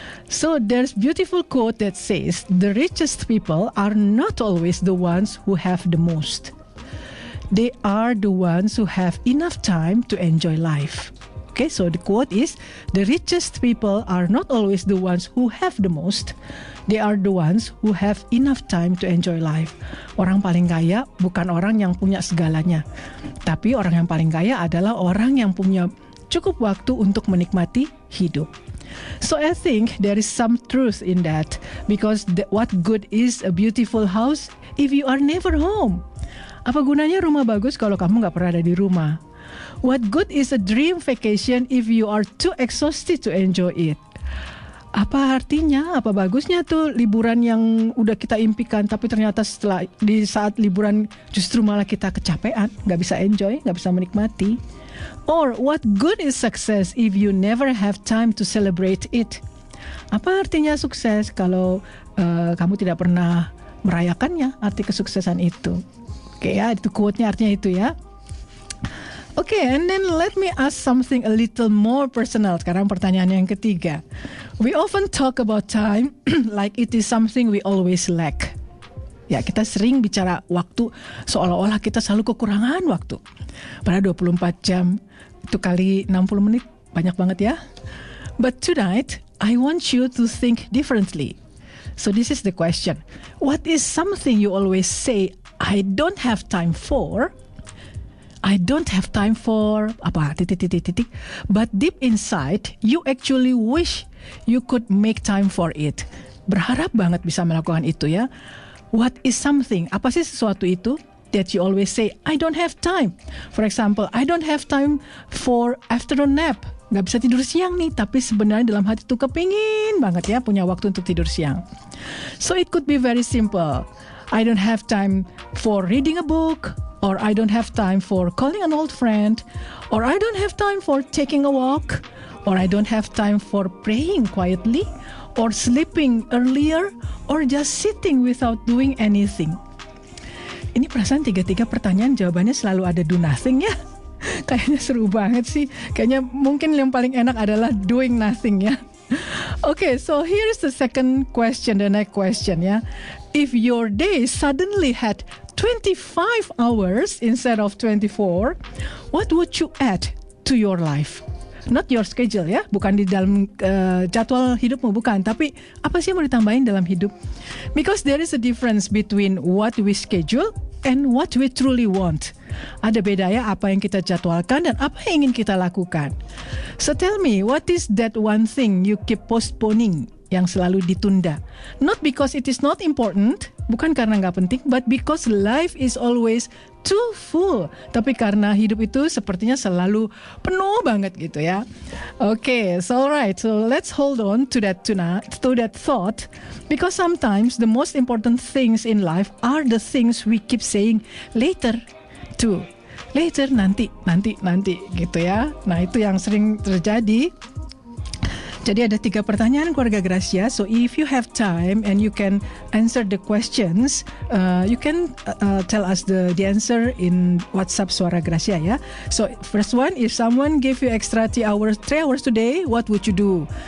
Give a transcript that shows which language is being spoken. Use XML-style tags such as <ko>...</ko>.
<en>So there's beautiful quote that says, the richest people are not always the ones who have the most. They are the ones who have enough time to enjoy life. Okay, so the quote is, the richest people are not always the ones who have the most. They are the ones who have enough time to enjoy life.</en> <id>Orang paling kaya bukan orang yang punya segalanya. Tapi orang yang paling kaya adalah orang yang punya cukup waktu untuk menikmati hidup.</id> <en>So I think there is some truth in that, because what good is a beautiful house if you are never home?</en> <id>Apa gunanya rumah bagus kalau kamu nggak pernah ada di rumah?</id> <en>What good is a dream vacation if you are too exhausted to enjoy it?</en> <id>Apa artinya, apa bagusnya tuh liburan yang udah kita impikan, tapi ternyata di saat liburan justru malah kita kecapean, nggak bisa enjoy, nggak bisa menikmati.</id> <en>Or what good is success if you never have time to celebrate it?</en> <id>Apa artinya sukses kalau kamu tidak pernah merayakannya, arti kesuksesan itu? Oke ya, itu quote-nya artinya itu ya.</id> <en>Okay, and then let me ask something a little more personal.</en> <id>Sekarang pertanyaan yang ketiga.</id> <en>We often talk about time like it is something we always lack.</en> <id>Ya, kita sering bicara waktu seolah-olah kita selalu kekurangan waktu. Padahal 24 jam itu kali 60 menit banyak banget ya.</id> <en>But tonight, I want you to think differently. So this is the question. What is something you always say, I don't have time for? I don't have time for</en> <id>apa titik.</id> <en>But deep inside, you actually wish you could make time for it.</en> <id>Berharap banget bisa melakukan itu ya.</id> <en>What is something?</en> <id>Apa sih sesuatu itu</id> <en>that you always say, I don't have time? For example, I don't have time for afternoon nap.</en> <id>Gak bisa tidur siang nih, tapi sebenarnya dalam hati tuh kepingin banget ya punya waktu untuk tidur siang.</id> <en>So it could be very simple. I don't have time for reading a book, or I don't have time for calling an old friend, or I don't have time for taking a walk, or I don't have time for praying quietly, or sleeping earlier, or just sitting without doing anything?</en> <id>Ini perasaan tiga-tiga pertanyaan jawabannya selalu ada</id> <en>do nothing</en> <id>ya. Kayaknya seru banget sih. Kayaknya mungkin yang paling enak adalah</id> <en>doing nothing</en> <id>ya.</id> <en>Okay, so here's the second question, the next question ya. If your day suddenly had 25 hours instead of 24, what would you add to your life? Not your schedule</en> <id>ya, bukan di dalam jadwal hidupmu, bukan. Tapi apa sih yang mau ditambahin dalam hidup?</id> <en>Because there is a difference between what we schedule and what we truly want.</en> <id>Ada beda ya apa yang kita jadwalkan dan apa yang ingin kita lakukan.</id> <en>So tell me, what is that one thing you keep postponing,</en> <id>yang selalu ditunda?</id> <en>Not because it is not important,</en> <id>bukan karena nggak penting,</id> <en>but because life is always too full.</en> <id>Tapi karena hidup itu sepertinya selalu penuh banget gitu ya.</id> <en>Okay, so alright, so let's hold on to that thought, because sometimes the most important things in life are the things we keep saying later to.</en> <id>Later, nanti gitu ya. Nah, itu yang sering terjadi. Jadi ada 3 pertanyaan keluarga Gracia.</id> <en>So if you have time and you can answer the questions, you can tell us the answer in WhatsApp Suara Gracia ya. So first one, if someone gave you extra 3 hours today, what would you do?</en>